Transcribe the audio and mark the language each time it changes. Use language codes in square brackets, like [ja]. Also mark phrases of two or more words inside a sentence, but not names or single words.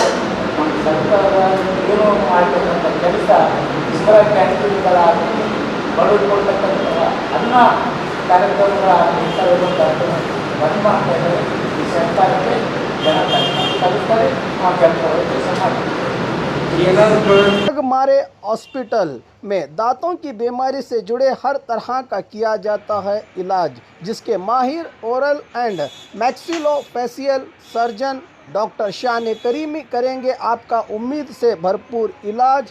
[kn] ನಮ್ಮ ಸರ್ಕಾರ ಏನೋ ಮಾಡತಕ್ಕಂಥ ಕೆಲಸ ಇತರ ಕ್ಯಾಂಟೀನ್ಗಳಾಗಲಿ, ಬಡವರು ಕೊಡ್ತಕ್ಕಂಥ ಅನ್ನ ಕಾರ್ಯಕ್ರಮಗಳ ಬಂದ್ ಮಾಡ್ತಾ ಇದ್ದಾರೆ. ಈ ಸರ್ಕಾರಕ್ಕೆ ಜನ ಕಲಿಸ್ತಾರೆ, ನಾವು ಕೆಲಸ ಮಾಡ್ತೀವಿ. [hi] हमारे हॉस्पिटल में दांतों की बीमारी से जुड़े हर तरह का किया जाता है इलाज, जिसके माहिर [en] oral and maxillofacial surgeon [hi] डॉक्टर शान करीमी करेंगे आपका उम्मीद से भरपूर इलाज।